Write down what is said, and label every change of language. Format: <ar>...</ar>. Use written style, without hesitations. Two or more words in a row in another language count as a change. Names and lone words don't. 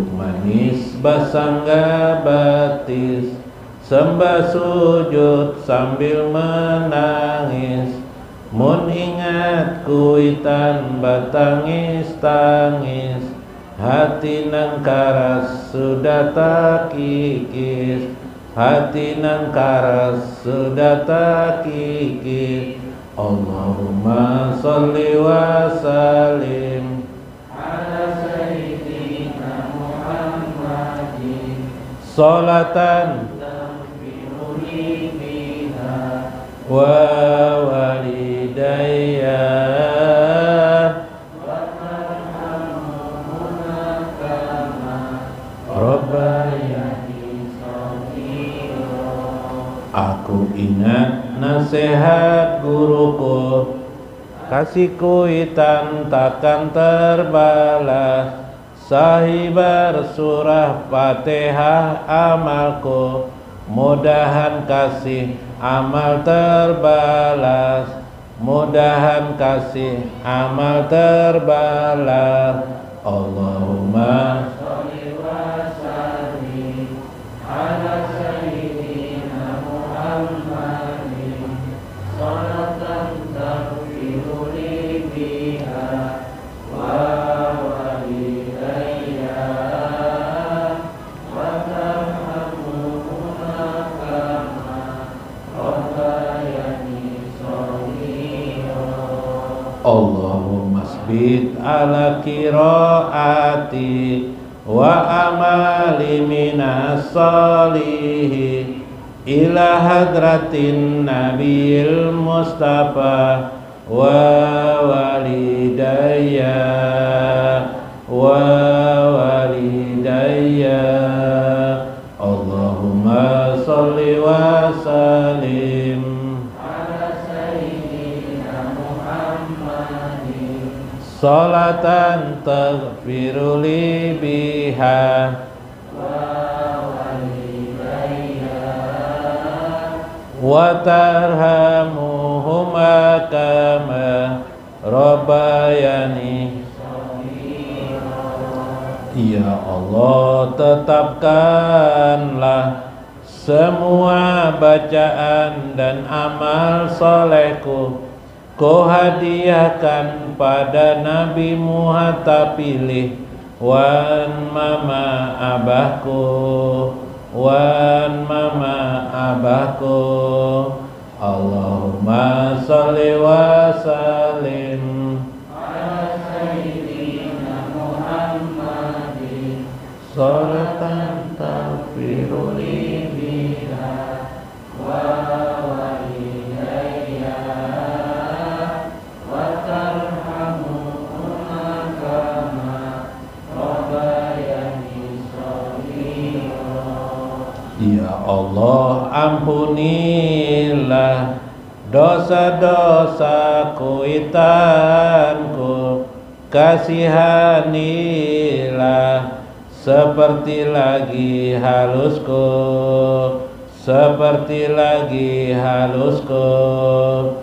<bjn>manis basangga batis, sembah sujud sambil menangis, mun ingat kuitan batangis-tangis, hati nang karas sudah tak kikis, hati nang karas sudah tak kikis.</bjn> <ar>اللهم صل وسلم على سيدنا محمد صلاة تغفر لي بها ووالدي وترحمهما كما ربياني صغيرا.</ar> <bjn>Aku ingat nasihat guruku, kasih kuitan takkan terbalas, sahibar surah Fatihah amalku, mudahan kasih amal terbalas, mudahan kasih amal terbalas.</bjn> <ar>اللهم صل وسلم على سيدنا محمد صلاة تغفر لي بها ووالدي وترحمهما كما ربياني صغيرا. اللهم ثبت على قراءتي وعملي من الصالحين إلى حضرة النبي المصطفى ووالدي ووالدي. اللهم صل وسلم على سيدنا محمد صلاة تغفر لي بها وترحمهما كما ربياني.</ar> <bjn>Ya Allah, tetapkanlah semua bacaan dan amal solehku, Kau hadiahkan pada Nabi Muhammad pilih, wan mama abahku, wan mama abahku.</bjn> <ar>اللهم صل وسلم على سيدنا محمد صلاة تغفر لي بها ووالدي وترحمهما كما ربياني صغيرا.</ar> <bjn>Ya Allah, ampunilah dosa-dosaku itanku, kasihanilah seperti lagi halusku, seperti lagi halusku.</bjn>